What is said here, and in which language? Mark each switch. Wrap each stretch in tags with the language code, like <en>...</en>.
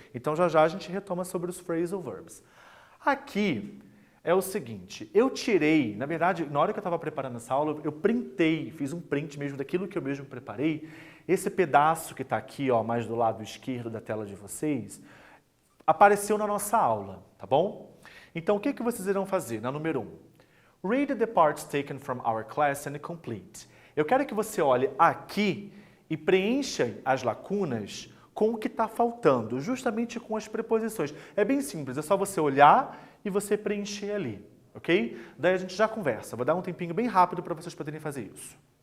<pt>Então já a gente retoma sobre os phrasal verbs. Aqui é o seguinte, eu tirei, na verdade, na hora que eu estava preparando essa aula, eu printei, fiz um print mesmo daquilo que eu mesmo preparei esse pedaço que está aqui, ó, mais do lado esquerdo da tela de vocês, apareceu na nossa aula, tá bom? Então, o que vocês irão fazer na número 1?</pt> <en>Read the parts taken from our class and complete.</en> <pt>Eu quero que você olhe aqui e preencha as lacunas com o que está faltando, justamente com as preposições. É bem simples, é só você olhar e você preencher ali, ok? Daí a gente já conversa. Vou dar um tempinho bem rápido para vocês poderem fazer isso.</pt>